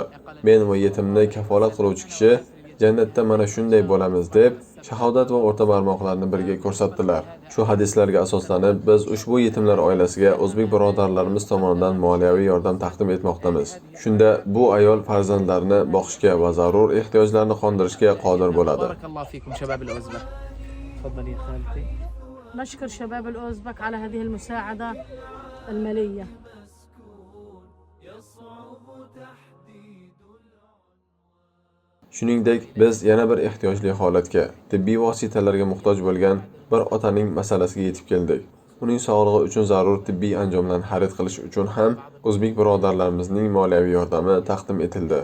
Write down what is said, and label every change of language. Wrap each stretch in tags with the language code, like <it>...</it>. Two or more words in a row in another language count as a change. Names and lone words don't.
<uz>Men va yetimni kafolat qiluvchi kishi jannatda mana shunday bo'lamiz deb shahodat va o'rta barmoqlarni birga ko'rsatdilar. Shu hadislarga asoslanib biz ushbu yetimlar oilasiga o'zbek birodarlarimiz tomonidan moliyaviy yordam taqdim etmoqdamiz. Shunda bu ayol farzandlarini boqishga va zarur ehtiyojlarini qondirishga qodir bo'ladi.</uz> <ar>نشكر شباب الأوزبك على هذه المساعدة المالية.</ar> <uz>Shuningdek, biz yana bir ehtiyojli holatga, tibbiy vositalarga muhtoj bo'lgan bir otaning masalasiga yetib keldik. Uning sog'lig'i uchun zarur tibbiy anjomlarni xarid qilish uchun ham o'zbek birodarlarimizning moliyaviy yordami taqdim etildi.</uz>